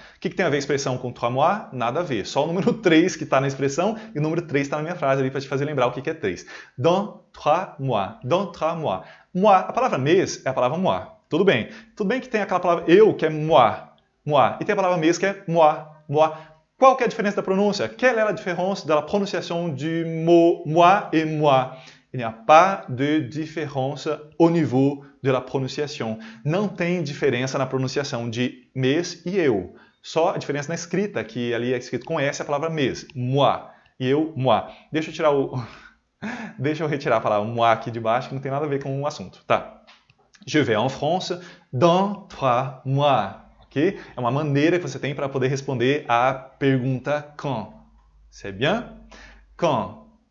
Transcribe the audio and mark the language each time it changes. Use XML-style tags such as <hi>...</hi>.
<pt>O que tem a ver a expressão com 3 mois? Nada a ver. Só o número 3 que está na expressão e o número 3 está na minha frase ali para te fazer lembrar o que é 3.</pt> <fr>Dans 3 mois. Dans 3 mois.</fr> <pt>Moi, a palavra mês é a palavra moi. Tudo bem. Tudo bem que tem aquela palavra eu, que é moi. Moi. E tem a palavra mês, que é moi. Moi. Qual que é a diferença da pronúncia?</pt> <fr>Quelle est la différence de la prononciation du mot moi et moi? Il n'y a pas de différence au niveau de la prononciation.</fr> <pt>Não tem diferença na pronunciação de mês e eu. Só a diferença na escrita, que ali é escrito com S a palavra mês. Moi. E eu, moi. Deixa eu retirar a palavra moi aqui de baixo, que não tem nada a ver com o assunto. Tá.</pt> <fr>Je vais en France dans 3 mois.</fr> <pt>Okay? É uma maneira que você tem para poder responder a pergunta quand.</pt> <fr>C'est bien?</fr> <pt>Quand.</pt>